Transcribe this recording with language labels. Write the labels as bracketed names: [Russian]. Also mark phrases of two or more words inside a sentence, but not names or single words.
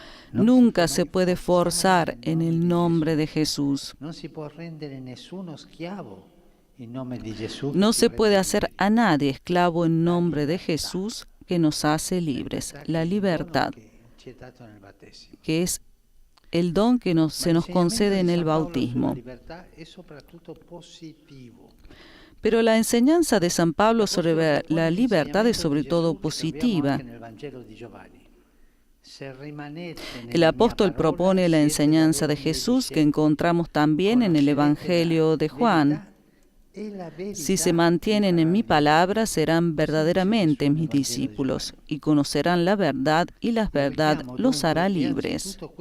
[Spanish] Nunca se puede forzar en el nombre de Jesús. [Italian] Non si può rendere nessuno schiavo in nome di Gesù. [Spanish] No se puede hacer a nadie esclavo en nombre de Jesús, que nos hace libres. La libertad, [Italian] Ci è dato nel battesimo. [Spanish] que es el don que se nos concede en el bautismo. [Italian] La libertà è soprattutto positivo. [Spanish] Pero la enseñanza de San Pablo sobre la libertad es sobre todo positiva. El apóstol propone la enseñanza de Jesús que encontramos también en el Evangelio de Juan. Si se mantienen en mi palabra, serán verdaderamente mis discípulos y conocerán la verdad, y la verdad los hará libres.